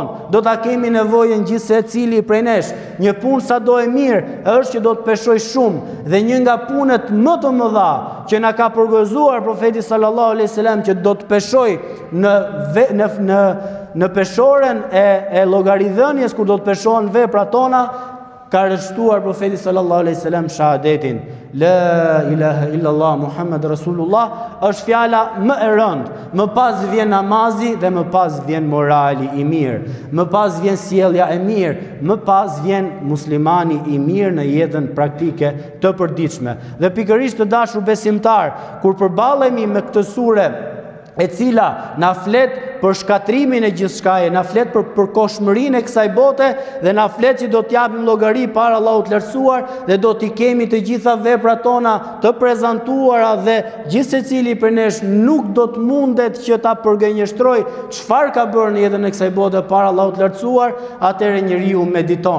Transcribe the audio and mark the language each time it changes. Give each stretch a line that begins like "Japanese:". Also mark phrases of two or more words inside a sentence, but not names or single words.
Albanian: Do ta kemi nevojën gjithë secili prej nesh. Një punë sado e mirë është që do të peshoj shumë, dhe një nga punët më të mëdha që na ka përgëzuar profeti
Arabic: صلى الله عليه وسلم
Albanian: që do të peshoj në peshoren e llogaridhënies, kur do të peshohen veprat tona, ka rështuar profeti
Arabic: صلى الله عليه وسلم
Albanian: shahadetin
Arabic: لا إله إلا الله محمد رسول الله,
Albanian: është fjala më e rëndë. Më pas vjen namazi dhe më pas vjen morali i mirë, më pas vjen sjellja e mirë, më pas vjen muslimani i mirë në jetën praktike të përditshme. Dhe pikërisht të dashur besimtar, kur përballemi me këtë sure e cila na flet për shkatrimin e gjithçkaje, na flet për përkohshmërinë e kësaj bote dhe na flet që do t'japim llogari para Allahut të lartësuar dhe do t'i kemi të gjitha veprat tona të prezantuara dhe gjithë secili për nesh nuk do të mundet që ta përgënjeshtroj çfarë ka bërë në jetën e kësaj bote para Allahut të lartësuar, atëherë njeriu mediton.